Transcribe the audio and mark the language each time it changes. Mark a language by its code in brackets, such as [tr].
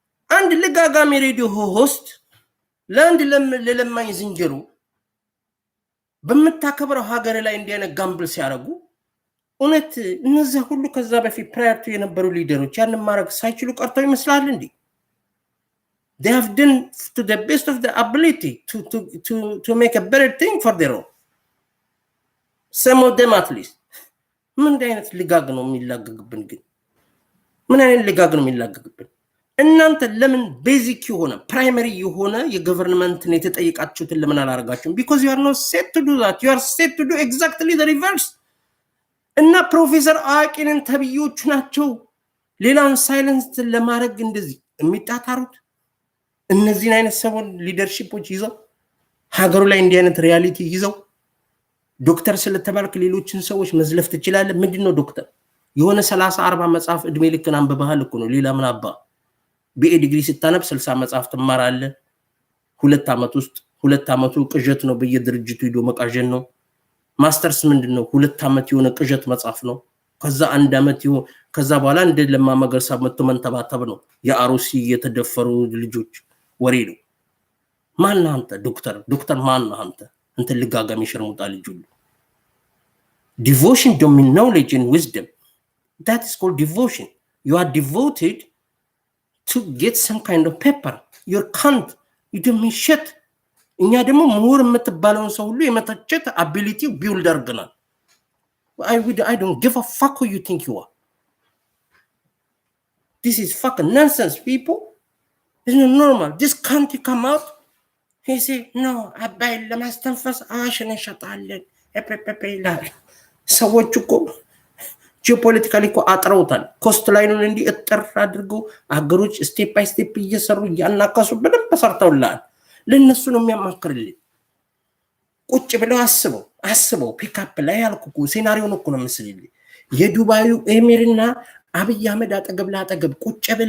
[am] አንድ ልጋጋሚ ሬዲዮ ሆስት ለአንድ ለለማኝ ዝንጀሮ በምታከብረው ሀገር ላይ እንዲህ አይነት ጋምብል ሲያደርጉ እውነት እነዚያ ሁሉ ከዛ በፊት ፕራየር ቱ የነበሩ ሊደሮች ያንን ማድረግ ሳይችሉ ቀርተው ይመስላል እንዴ? [en] They have done to the best of their ability to make a better thing for their own. Some of them at least. [am] ምን አይነት ልጋግ ነው የሚላገግብን ግን? ምን አይነት ልጋግ ነው የሚላገግብን? እናንተ ለምን ቤዚክ የሆነ ፕራይመሪ የሆነ የገቨርንመንትን የተጠየቃችሁትን ለምን አላደርጋችሁም? [en] because you are not set to do that. You are set to do exactly the reverse. [am] እና ፕሮፌሰር አቂንን ተብዮቹ ናቸው ሌላውን ሳይለንስ ለማድረግ እንደዚህ የሚጣጣሩት። እነዚህን አይነት ሰሞን ሊደርሺፖች ይዘው ሀገሩ ላይ እንዲህ አይነት ሪያሊቲ ይዘው ዶክተር ስለተባልክ ሌሎችን ሰዎች መዝለፍ ትችላለህ። ምንድነው ዶክተር? የሆነ 30-40 መጽሐፍ እድሜ ልክን አንብበሃል እኮ ነው። ሌላ ምን አባ ቢኤ ዲግሪ ስታነብ 60 መጽሐፍ ትማራለህ። 2 ዓመት ውስጥ 2 ዓመቱ ቅዠት ነው፣ በየድርጅቱ ሄዶ መቃዠን ነው። ማስተርስ ምንድነው? 2 ዓመት የሆነ ቅዠት መጽሐፍ ነው። ከዛ 1 ዓመት ይሆን ከዛ በኋላ እንደ ለማ መገርሳ መጥቶ መንተባተብ ነው። የአሩሲ የተደፈሩ ልጆች ወሬ ነው። ማን አንተ? ዶክተር ማን አንተ? አንተ ልጋጋሚ ሸርሙጣ ልጅ ሁሉ። [en] Devotion, domain, knowledge and wisdom. That is called devotion. You are devoted to get some kind of paper. You can't. You don't mean shit. [am] እኛ ደግሞ ምሁር የምትባለውን ሰው ሁሉ የመተቸት [en] ability build አድርገናል። I don't give a fuck who you think you are. This is fucking nonsense, people. It's not normal. This can't come out. He say, no, [am] አባይ ለማስተንፈስ አዋሽን እንሸጣለን ይላል። ሰዎች እኮ ጂኦፖለቲካሊ እኮ አጥረውታል። ኮስት ላይኑን እንዲህ እጥር አድርገው አገሮች ስቴፕ ባይ ስቴፕ እየሰሩ እያናከሱ በደንብ ሰርተውልሃል። ለእነሱ ነው የሚያማክርልኝ። ቁጭ ብለው አስበው ፒክአፕ ላይ ያልኩ ሴናሪዮን እኮ ነው ምስልልኝ። የዱባዩ ኤሚርና አብይ አህመድ አጠገብ ለአጠገብ ቁጭ